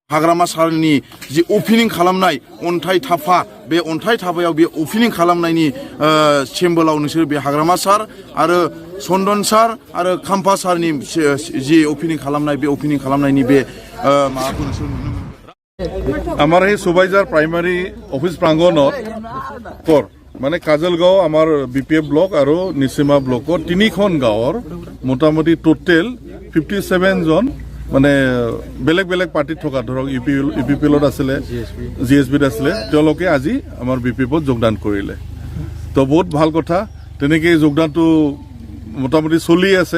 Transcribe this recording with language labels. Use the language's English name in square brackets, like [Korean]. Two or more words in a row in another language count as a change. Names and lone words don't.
[Bodo] हाग्रामा सारनि जि ओपनिं खालामनाय अन्थाइ थाफा बे अन्थाइ थाफायाव बे ओपनिं खालामनायनि चेम्बोलाव नोंसोर बे हाग्रामा सार आरो चन्दन सार आरो खाम्फा सारनि जि ओपनिं खालामनाय बे ओपनिं खालामनायनि बे माबाखौ नोंसोर नुनो मोनो। [Assamese] আমার এই সুবাইজার [English] primary office [Assamese] প্রাঙ্গণত মানে কাজলগাঁও আমার বিপিএফ ব্লক আর নিচিমা ব্লকর 3খন গাঁৱৰ মোটামুটি টোটেল 57 জন মানে বেলেগ বেলেগ পার্টিত থকা ধৰক ইউপিপিএলত আছিলে জিএসবিত আছিলে তেওঁলোকে আজি আমাৰ বিপিএফত যোগদান কৰিলে। তো বহুত ভাল কথা, তেনেকৈ যোগদানটো মোটামুটি চলি আছে।